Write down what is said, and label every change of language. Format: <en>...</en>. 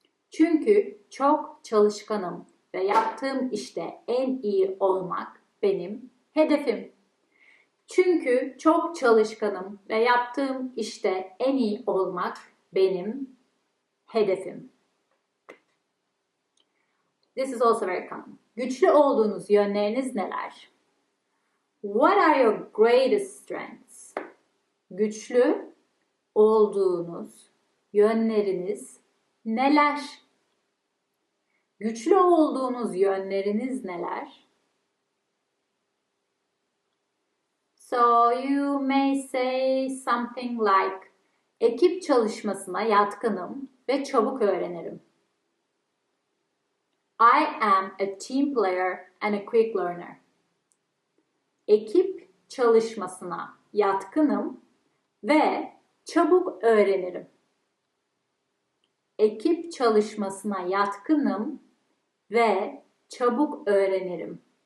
<tr>Çünkü çok çalışkanım ve yaptığım işte en iyi olmak benim hedefim. Çünkü çok çalışkanım ve yaptığım işte en iyi olmak benim hedefim.</tr> <en>This is also very common.</en> <tr>Güçlü olduğunuz yönleriniz neler?</tr> <en>What are your greatest strengths?</en> <tr>Güçlü olduğunuz yönleriniz neler? Güçlü olduğunuz yönleriniz neler?</tr> <en>So you may say something like,</en> <tr>ekip çalışmasına yatkınım ve çabuk öğrenirim.</tr> <en>I am a team player and a quick learner.</en> <tr>Ekip çalışmasına yatkınım ve çabuk öğrenirim. Ekip çalışmasına yatkınım ve çabuk öğrenirim.</tr>